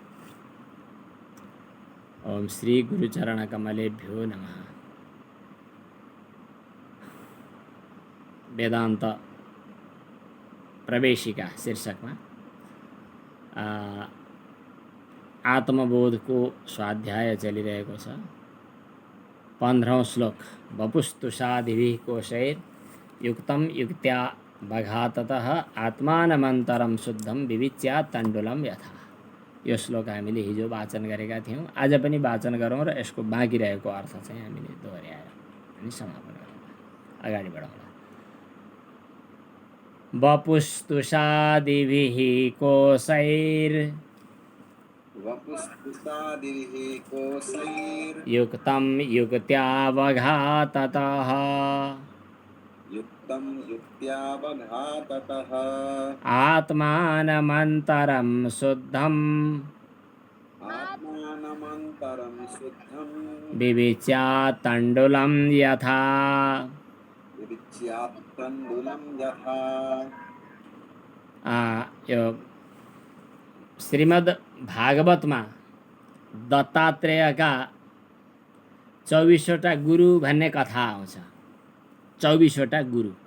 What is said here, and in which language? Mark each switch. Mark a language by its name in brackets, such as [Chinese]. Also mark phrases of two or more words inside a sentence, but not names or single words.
[Sanskrit] ओम श्री गुरुचरण कमलेभ्यो नमः। [Nepali] वेदांत प्रवेशिका शीर्षकमा आत्मबोधको स्वाध्याय चलिरहेको छ। [Sanskrit] 15औं श्लोक वपुस्तुषादिभिः कोशैर् युक्तं युक्त्या बघाततः आत्मानमन्तरं शुद्धं विविच्या तण्डुलं यथा। [Nepali] यो श्लोक हामीले हिजो वाचन गरेका थियौँ। आज पनि वाचन गरौँ र यसको बाँकी रहेको अर्थ चाहिँ हामीले दोहोर्याएर अनि समापन गरौँ। अगाडि बढौँला। [Sanskrit] वपुस्तुषादिभिः कोशैर् युक्तं युक्त्या बघाततः आत्मानमन्तरं शुद्धं विविच्या तण्डुलं यथा। [Nepali] यो श्रीमद् भागवतमा दत्तात्रेयका 24वटा गुरु भन्ने कथा आउँछ। 24वटा गुरु।